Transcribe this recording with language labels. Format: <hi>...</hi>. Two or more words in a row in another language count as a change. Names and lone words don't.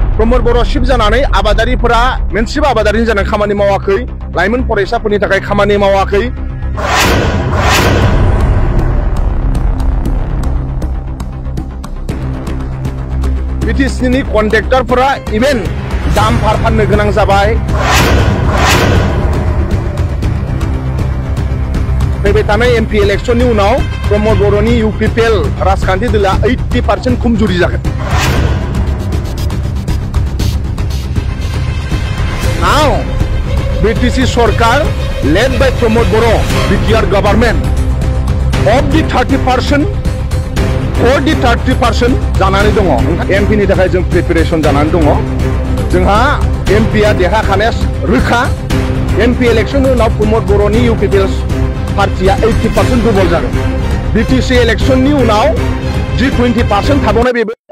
<brx>प्रमोद बर' शिफ जानानै आबादारिफोरा मोनसेबो आबादारि जानानै खामानि मावाखै लाइमोन फरायसाफोरनि थाखाय खामानि मावाखै बिटिसिनि</brx> <en>contractorफोरा even</en> <brx>दामफार फाननो गोनां जाबाय फैबाय थानाय</brx> <en>MP electionनि</en> <brx>उनाव प्रमोद बर'नि इउपिपिएल राजखान्थि दोला 80% खमजुरि जागोन Now,</brx> <en>BTC Sarkar, led by Pramod Boro, BTR government, of the 30%, for the 30%</en> <brx>जानानै दङ MP नि थाखाय जों प्रिपेरेसन जानानै दङ जोंहा MP आ देरहाखानाया रोखा</brx> <en>MP electionनि</en> <brx>उनाव प्रमोद बर'नि इउपिपिएल पार्टिया 80% दुरबल जागोन</brx> <en>BTC electionनि</en> <brx>उनाव जि 20% थाबावनाय बेबो</brx>